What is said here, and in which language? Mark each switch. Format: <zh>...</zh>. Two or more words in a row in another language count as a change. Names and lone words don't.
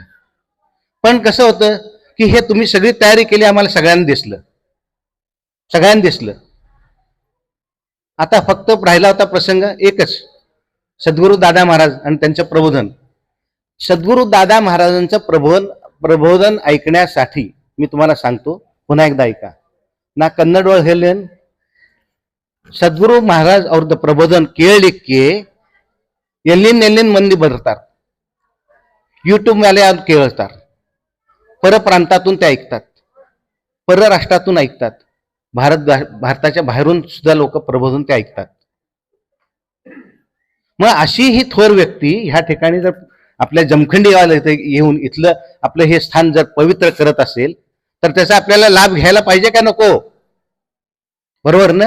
<mr>पण कसं होतं की हे तुम्ही सगळी तयारी केली, आम्हाला सगळ्यांना दिसलं. आता फक्त राहिला होता प्रसंग एकच, सद्गुरू दादा महाराज आणि त्यांचं प्रबोधन. सद्गुरू दादा महाराजांचं प्रबोधन ऐकण्यासाठी मी तुम्हाला सांगतो, पुन्हा एकदा ऐका ना.</mr> <kn>कन्नड ಒಳಗೆ ಹೇಳೇನ್, ಸದ್ಗುರು ಮಹಾರಾಜ್ ಅವ್ರದ್ದು ಪ್ರಬೋಧನ ಕೇಳಲಿಕ್ಕೆ ಎಲ್ಲಿಂದ ಮಂದಿ ಬರ್ತಾರೆ. यूट्यूब ಮೇಲೆ ಅವ್ರು ಕೇಳ್ತಾರೆ.</kn> <mr>परप्रांतातून ते ऐकतात, परराष्ट्रातून ऐकतात, भारताच्या बाहेरून सुद्धा लोक प्रबोधन ते ऐकतात. मग अशी ही थोर व्यक्ती ह्या ठिकाणी जर आपल्या जमखंडी गावाला येऊन इथलं आपलं हे स्थान जर पवित्र करत असेल तर त्याचा आपल्याला लाभ घ्यायला पाहिजे का नको, बरोबर ना.</mr>